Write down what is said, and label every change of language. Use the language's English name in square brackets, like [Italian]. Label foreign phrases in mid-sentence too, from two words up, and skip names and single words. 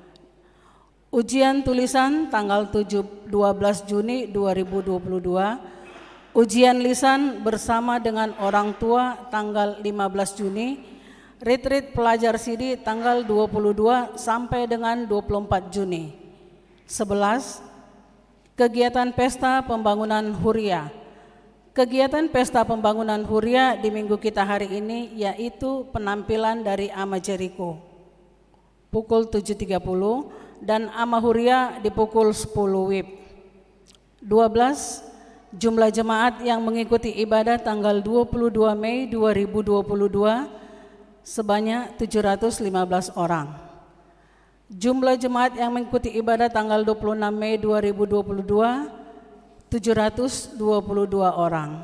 [Indonesian] Ujian tulisan tanggal 12 Juni 2022, ujian lisan bersama dengan orang tua tanggal 15 Juni, retreat pelajar CD tanggal 22 sampai dengan 24 Juni. 11. Kegiatan Pesta Pembangunan Huria. Kegiatan Pesta Pembangunan Huria di minggu kita hari ini yaitu penampilan dari Ama Jeriko pukul 7.30 dan Ama Huria di pukul 10 WIB. 12. Jumlah jemaat yang mengikuti ibadah tanggal 22 Mei 2022 sebanyak 715 orang. Jumlah jemaat yang mengikuti ibadah tanggal 26 Mei 2022 722 orang.